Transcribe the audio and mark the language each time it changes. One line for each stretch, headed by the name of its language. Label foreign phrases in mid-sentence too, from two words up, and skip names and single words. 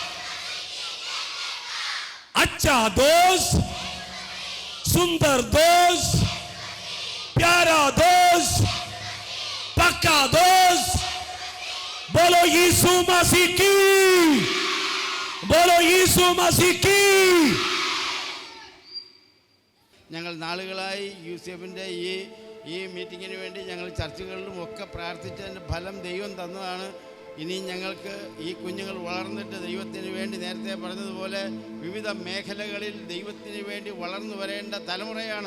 Hindi: अच्छा दोस्त, सुंदर दोस्त, प्यारा दोस्त, पक्का दोस्त, बोलो यीशु मसीह की, बोलो यीशु मसीह की.
Malayalam: ഞങ്ങൾ നാളുകളായി യൂസഫിൻ്റെ ഈ മീറ്റിങ്ങിന് വേണ്ടി ഞങ്ങൾ ചർച്ചകളിലും ഒക്കെ പ്രാർത്ഥിച്ചതിൻ്റെ ഫലം ദൈവം തന്നതാണ്. ഇനി ഞങ്ങൾക്ക് ഈ കുഞ്ഞുങ്ങൾ വളർന്നിട്ട് ദൈവത്തിന് വേണ്ടി നേരത്തെ പറഞ്ഞതുപോലെ വിവിധ മേഖലകളിൽ ദൈവത്തിന് വേണ്ടി വളർന്നു വരേണ്ട തലമുറയാണ്.